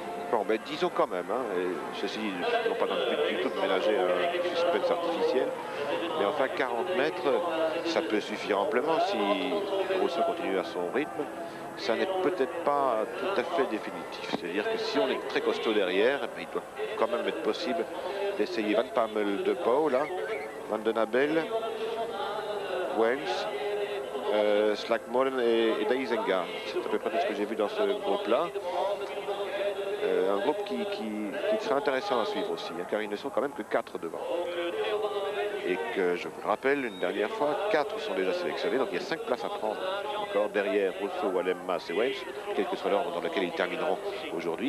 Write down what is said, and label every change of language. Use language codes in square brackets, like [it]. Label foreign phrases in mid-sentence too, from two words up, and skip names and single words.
[fr] Bon, ben disons quand même, hein, et ceci non pas dans le but du tout de ménager un suspense artificiel, mais enfin 40 mètres, ça peut suffire amplement si Rousseau continue à son rythme. Ça n'est peut-être pas tout à fait définitif. C'est-à-dire que si on est très costaud derrière, eh bien, il doit quand même être possible d'essayer Van Pammel, De Pauw, là, Van den Abel, Wens, Slackmolen et Daizenga. C'est à peu près tout ce que j'ai vu dans ce groupe-là. Un groupe qui serait intéressant à suivre aussi, hein, car ils ne sont quand même que 4 devant. Et que, je vous le rappelle, une dernière fois, 4 sont déjà sélectionnés, donc il y a 5 places à prendre encore derrière Rousseau, Wallem, Mas et Wens, quel que soit l'ordre dans lequel ils termineront aujourd'hui.